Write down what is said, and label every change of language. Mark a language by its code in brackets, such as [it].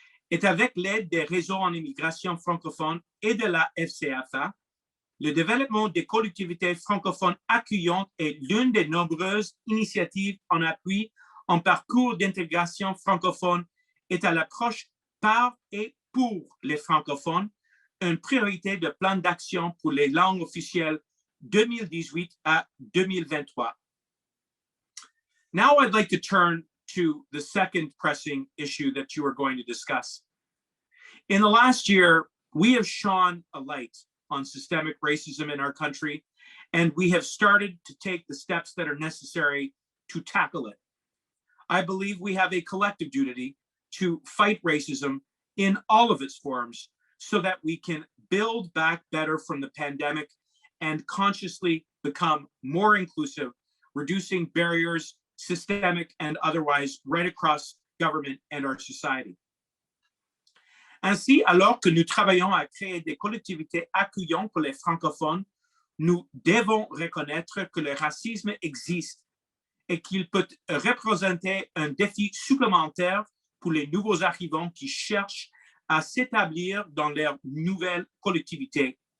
[fr] Et avec l'aide des réseaux en immigration francophone et de la FCFA, le développement des collectivités francophones accueillantes est l'une des nombreuses initiatives en appui en parcours d'intégration francophone est à l'approche par et pour les francophones, une priorité de plan d'action pour les langues officielles 2018 à 2023. [en] Now I'd like to turn to the second pressing issue that you are going to discuss. In the last year, we have shone a light on systemic racism in our country, and we have started to take the steps that are necessary to tackle it. I believe we have a collective duty to fight racism in all of its forms so that we can build back better from the pandemic and consciously become more inclusive, reducing barriers, systemic and otherwise, right across government and our society. [fr] Ainsi, alors que nous travaillons à créer des collectivités accueillantes pour les francophones, nous devons reconnaître que le racisme existe et qu'il peut représenter un défi supplémentaire pour les nouveaux arrivants qui cherchent à s'établir dans leur nouvelle collectivité.